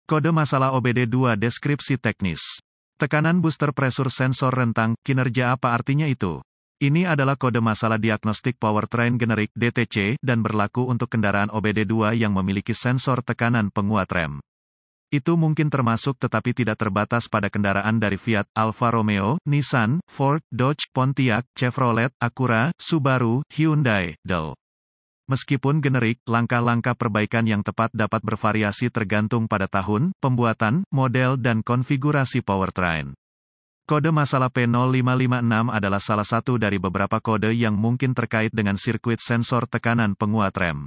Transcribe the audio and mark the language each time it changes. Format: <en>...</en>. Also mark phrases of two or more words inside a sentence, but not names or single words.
<id>Kode masalah OBD2 deskripsi teknis. Tekanan</id> <en>booster pressure sensor</en> <id>rentang, kinerja apa artinya itu? Ini adalah kode masalah diagnostik powertrain generik DTC dan berlaku untuk kendaraan OBD2 yang memiliki sensor tekanan penguat rem. Itu mungkin termasuk tetapi tidak terbatas pada kendaraan dari Fiat, Alfa Romeo, Nissan, Ford, Dodge, Pontiac, Chevrolet, Acura, Subaru, Hyundai, Dell. Meskipun generik, langkah-langkah perbaikan yang tepat dapat bervariasi tergantung pada tahun, pembuatan, model dan konfigurasi powertrain. Kode masalah P0556 adalah salah satu dari beberapa kode yang mungkin terkait dengan sirkuit sensor tekanan penguat rem.</id>